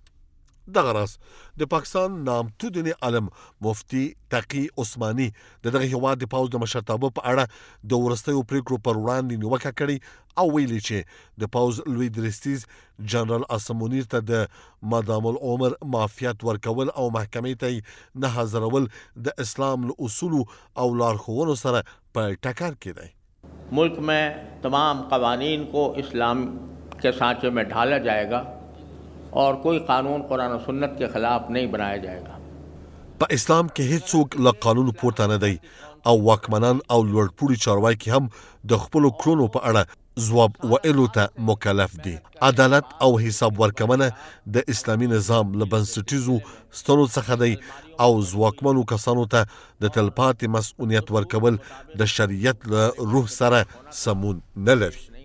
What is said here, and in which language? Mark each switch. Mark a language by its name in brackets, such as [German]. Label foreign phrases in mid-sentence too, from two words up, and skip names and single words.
[Pashto] دغه راز د پاکستان نامتو دیني عالم مفتي تقي عثماني د دغه هیواد د پوځ د مشرتابه په اړه د وروستیو پریکړو پر وړاندې نیوکه کړې او ویلي چې د پوځ لوی درستیز جنرال عاصم منیر ته د مادام العمر معافیت ورکول او محکمې ته نه حاضرول د اسلام له اصولو او لارښوونو سره په ټکر کې دی. [Urdu] ملک میں تمام قوانین کو اسلام کے سانچے میں ڈھالا جائے گا اور کوئی قانون قرآن اور سنت کے خلاف نہیں بنایا جائے گا. [Pashto] په اسلام کې هیڅوک له قانون پورته نه دی او واکمنان او لوړپوړي چارواکي هم د خپلو کړنو په اړه ځواب ویلو ته مکلف دي. عدالت او حساب ورکونه د اسلامي نظام له بنسټیزو ستنو څخه دی او ځواکمنو کسانو ته د تلپاتې مسؤلیت ورکول د شریعت له روح سره سمون نه لري.